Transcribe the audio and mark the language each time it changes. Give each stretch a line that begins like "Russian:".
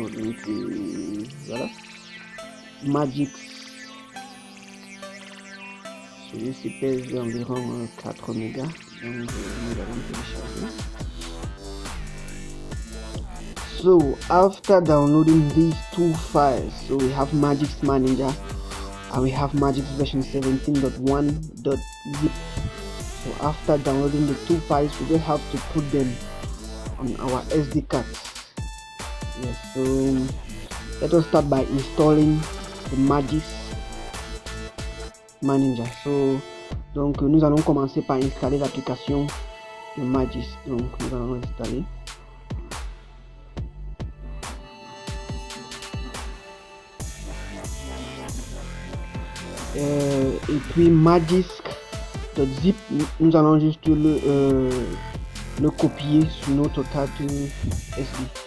French: Donc voilà, Magisk. Celui-ci pèse environ 4 mégas. Donc nous allons télécharger.
English: So after downloading these two files, so we have Magisk Manager and we have Magisk version 17.1.zip. So after downloading the two files, we just have to put them on our SD card. Yes, so let us start by installing the Magisk Manager.
French: Donc nous allons commencer par installer l'application de Magix. Donc nous allons installer. Et puis Magix.zip, nous allons juste le copier sur notre carte SD.